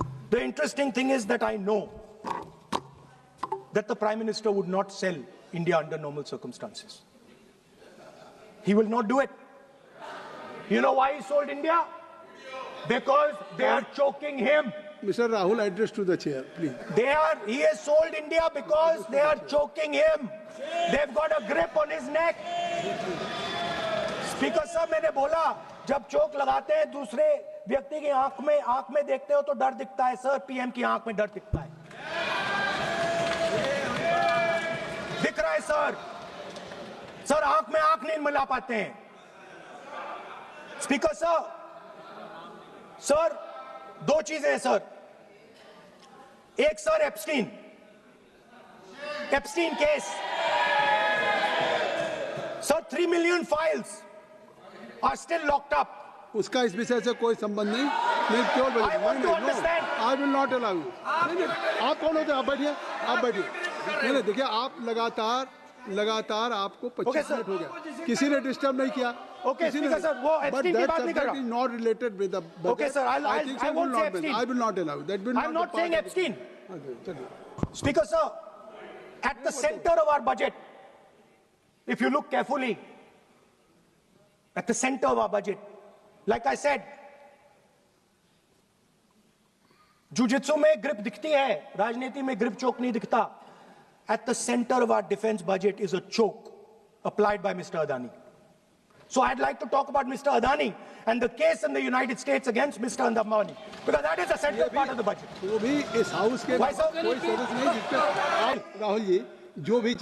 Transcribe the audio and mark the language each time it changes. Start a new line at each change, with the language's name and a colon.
English: The interesting thing is that I know that the Prime Minister would not sell India under normal circumstances. He will not do it. You know why he sold India? Because they are choking him. Mr. Rahul, address to the chair, please. He has sold India because they are choking him. They've got a grip on his neck.
Hindi: Speaker साहब, मैंने बोला जब चोक लगाते हैं दूसरे व्यक्ति की आंख में देखते हो तो डर दिखता है सर। पीएम की आंख में डर दिखता है, दिख रहा है सर। सर आंख में आंख नहीं मिला पाते हैं। स्पीकर साहब, सर दो चीजें हैं सर। एक sir Epstein case sir,
English: 3 million files are still locked up.
Hindi: उसका इस विषय से कोई संबंध नहीं। मैं क्यों बोल
English: I want to understand. I will not allow you.
Hindi: आप कौन होते हैं? आप बैठिए, आप बैठिए। नहीं देखिए, आप लगातार आपको 25 मिनट हो गया, किसी ने डिस्टर्ब नहीं किया।
English: Okay, Speaker sir,
Hindi: वो Epstein की बात नहीं कर रहा।
English: Is not related with the budget. Okay, sir, I won't say Epstein. I will not allow that will I'm not saying Epstein.
Hindi: चलिए।
English: Speaker sir, at the center of our budget, if you look carefully, at the center of our budget, like I said,
Hindi: jujitsu में grip दिखती है, राजनीति में grip choke नहीं दिखता.
English: At the center of our defense budget is a choke applied by Mr. Adani. So I'd like to talk about Mr. Adani and the case in the United States against Mr. Ambani, because that is a central part of the budget.
Hindi: वो भी इस house के
English: Why, sir?
Hindi: कोई सदस्य नहीं जिसका आप राहुल जी जो भी